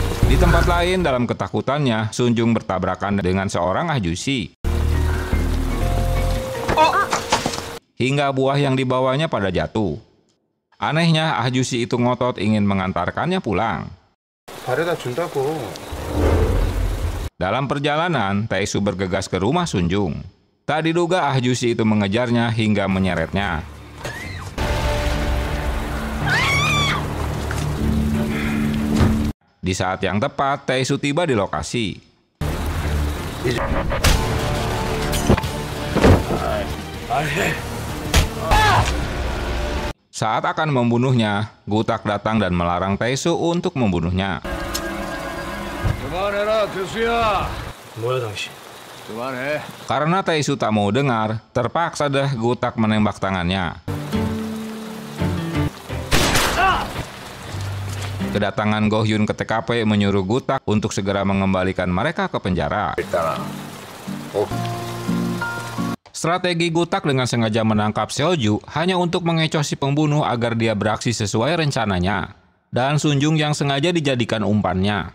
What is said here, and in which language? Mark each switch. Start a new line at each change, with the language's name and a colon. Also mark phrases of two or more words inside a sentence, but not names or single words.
Indonesian: Di tempat lain, dalam ketakutannya, Sunjung bertabrakan dengan seorang ahjusi. Hingga buah yang dibawanya pada jatuh. Anehnya, ahjusi itu ngotot ingin mengantarkannya pulang.
Korean: 바래다 준다고.
Indonesian: Dalam perjalanan, Taesu bergegas ke rumah Sunjung. Tak diduga ahjusi itu mengejarnya hingga menyeretnya. Di saat yang tepat, Taesu tiba di lokasi. Saat akan membunuhnya, Gutak datang dan melarang Taesu untuk membunuhnya.
Korean: 그만해라, 교수야. 뭐야 당신? 그만해.
Indonesian: Karena Taesu tak mau dengar, terpaksa dah Gutak menembak tangannya. Kedatangan Go Hyun ke TKP menyuruh Gutak untuk segera mengembalikan mereka ke penjara. Strategi Gutak dengan sengaja menangkap Seolju hanya untuk mengecoh si pembunuh agar dia beraksi sesuai rencananya, dan Sunjung yang sengaja dijadikan umpannya.